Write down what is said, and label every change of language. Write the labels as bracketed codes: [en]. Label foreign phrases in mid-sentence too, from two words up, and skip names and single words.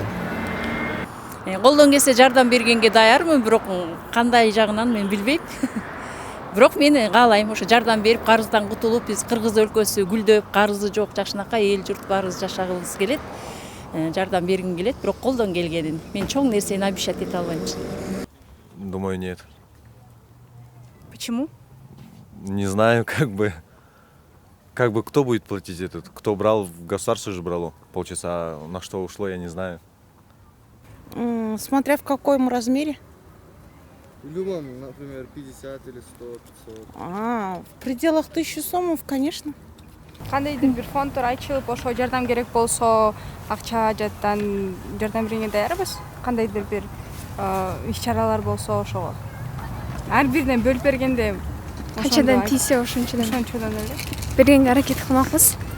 [ky] Колдон келсе жардам бергенге даярмын, бирок кандай жагынан мен билбейм. Бирок мен каалайм ошо жардам берип, карыздан кутулуп, биз Кыргыз өлкөсү гүлдөп, карызы жок жакшынакай эл журт баарыбыз жашагыбыз келет. Жардам бергим келет, бирок колдон келгенин мен чоң нерсени обещать эте албайм. [ru] Думаю, нет. Почему? Не знаю, как бы кто будет платить этот? Кто брал, в государство же брало полчаса, на что ушло, я не знаю. Смотря в каком размере. В любом, например, 50 или 100, 500. В пределах 1000 сомов, конечно. [ky] Кандайдыр бир фонддор ачылып, ошо жардам керек болсо, акча жаттан жардам бергенге даярбыз. Кандайдыр бир иш-чаралар болсо ошого. Ар биринен бөлүп бергенде Канчадан тийсе ошончодан эле бергенге аракет кылмакпыз.